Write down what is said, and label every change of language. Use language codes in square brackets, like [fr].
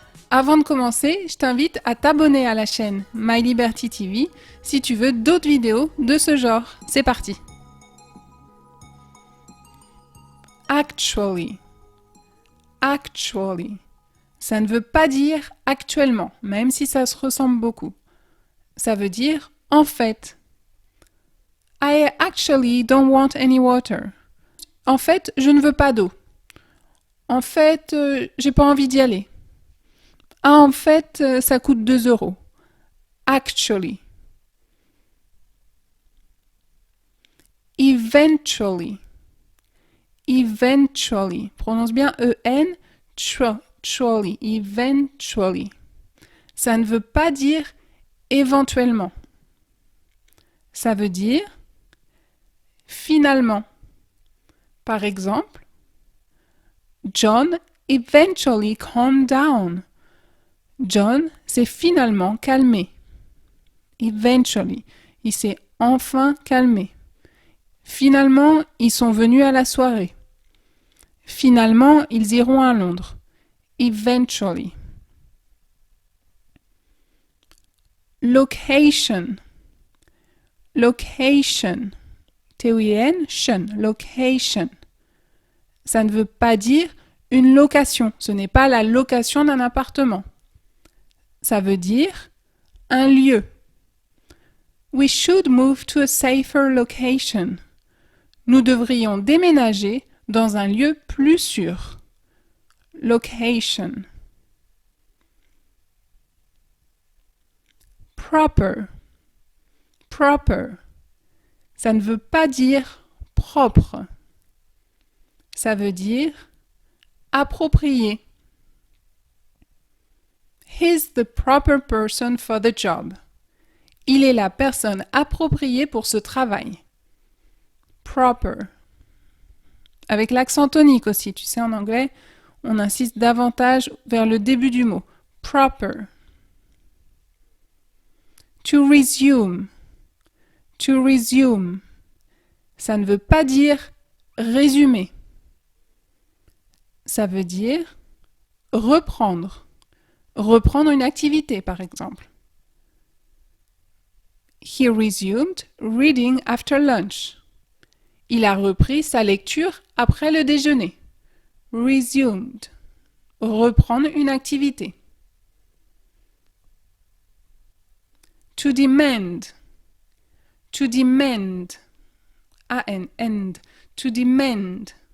[fr] Avant de commencer, je t'invite à t'abonner à la chaîne My Liberty TV si tu veux d'autres vidéos de ce genre. C'est parti! [en] Actually. Actually. [fr] Ça ne veut pas dire actuellement, même si ça se ressemble beaucoup. Ça veut dire en fait. [en] I actually don't want any water. [fr] En fait, je ne veux pas d'eau. En fait, j'ai pas envie d'y aller. Ah, en fait, ça coûte 2 euros. [en] Actually. Eventually. Eventually. [fr] Prononce bien E-N, truly. Eventually. Ça ne veut pas dire éventuellement. Ça veut dire finalement. Par exemple, [en] John eventually calmed down. [fr] John s'est finalement calmé. Eventually. Il s'est enfin calmé. Finalement, ils sont venus à la soirée. Finalement, ils iront à Londres. [en] Eventually. Location. Location. T-O-I-N, shun. Location. [fr] Ça ne veut pas dire une location. Ce n'est pas la location d'un appartement. Ça veut dire un lieu. [en] We should move to a safer location. [fr] Nous devrions déménager dans un lieu plus sûr. Location. Proper. Proper. Ça ne veut pas dire propre. Ça veut dire approprié. [en] He's the proper person for the job. [fr] Il est la personne appropriée pour ce travail. Proper. Avec l'accent tonique aussi, tu sais, en anglais, on insiste davantage vers le début du mot. Proper. [en] To resume. To resume. [fr] Ça ne veut pas dire résumer. Ça veut dire reprendre. Reprendre une activité, par exemple. [en] He resumed reading after lunch. [fr] Il a repris sa lecture après le déjeuner. Resumed. Reprendre une activité. [en] To demand. To demand. A-N-N. To demand.